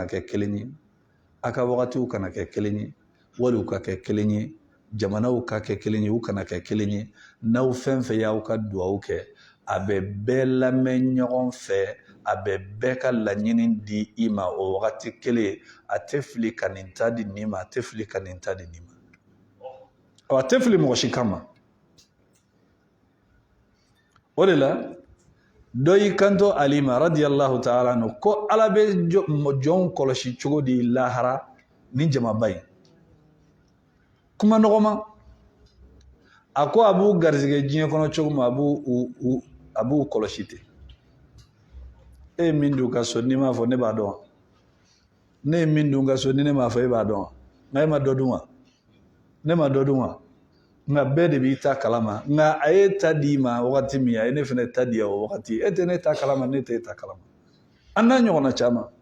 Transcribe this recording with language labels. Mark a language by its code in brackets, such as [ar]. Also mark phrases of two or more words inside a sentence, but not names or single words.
[bm] kɛ kelen ye aka wagatiw kana kɛ kelen ye waliw ka kɛ kelen ye jamanaw ka kɛ kelen ye u kana kɛ kelen ye n'aw fɛn fɛn y'aw ka duwawu kɛ a bɛ bɛɛ lamɛn ɲɔgɔn fɛ a bɛ bɛɛ ka laɲini di i ma o wagati kelen a tɛ fili ka nin ta di nin ma a tɛ fili ka nin ta di nin ma a tɛ fili mɔgɔ si kama o de la dɔ y'i kanto Ali ma [ar] رضي الله تعالى عنه [bm] ko Ala bɛ jɔnw kɔlɔsi cogo di lahara ni jamaba in kuma nɔgɔma a ko a b'u garizigɛ diɲɛ kɔnɔ cogo min a b'u kɔlɔsi ten e ye min dun ka so n'i m'a fɔ ne b'a dɔn wa ne ye min dun ka so ni ne m'a fɔ e b'a dɔn wa nka e ma dɔ dun wa ne ma dɔ dun wa nka bɛɛ de b'i ta kalama nka a ye ta di ma wagati min a ye ne fana ta di o wagati e tɛ ne ta kalama ne tɛ e ta kalama an n'a ɲɔgɔnna caman